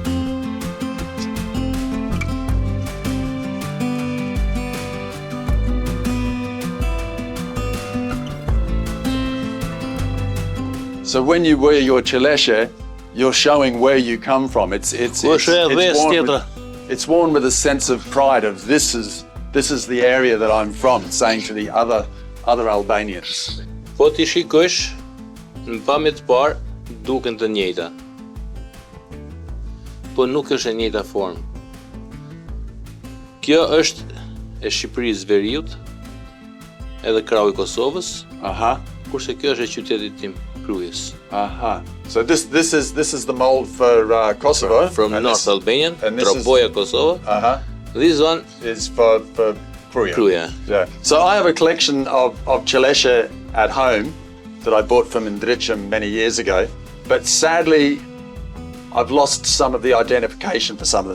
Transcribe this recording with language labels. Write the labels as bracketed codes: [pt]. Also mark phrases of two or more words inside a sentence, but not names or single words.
[en] So when you wear your Qeleshe, you're showing where you come from. It's worn with a sense of pride of this is the area that I'm from, saying to the other Albanians. [sq] Po ti shikosh, në pamje të parë duken të njëjta. Po nuk është e njëjta formë. Kjo është e Shqipërisë Veriut, edhe krau i Kosovës, Aha. kurse kjo është e qytetit tim. Krujës. [en] So this is the mold for Kosovo. From and North Albanian, and this is- Troboja, Kosovo. This one, is for Kruja. Kruja. Yeah. So I have a collection of Qeleshe at home that I bought from Dritare many years ago, but sadly I've lost some of the identification for some of them.